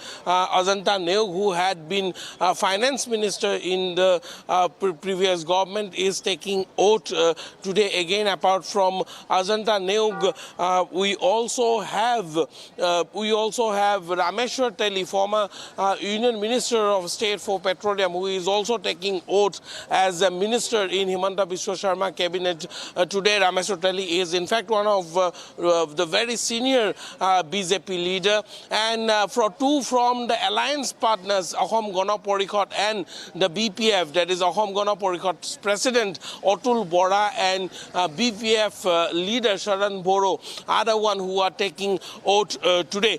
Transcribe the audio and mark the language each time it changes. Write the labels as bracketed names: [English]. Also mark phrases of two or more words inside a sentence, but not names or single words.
[English] Ajanta Neog, who had been finance minister in the previous government, is taking oath today again. Apart from Ajanta Neog, we also have Rameshwar Teli, former Union Minister of State for Petroleum, who is also taking oath as a minister in Himanta Biswa Sarma cabinet today. Rameshwar Teli is in fact one of the very senior BJP leader, and for 2 from the alliance partners, Ahom Gana Parishad and the BPF, that is Ahom Gana Parishad's president Atul Bora and BPF leader Sharan Boro are the one who are taking oath today.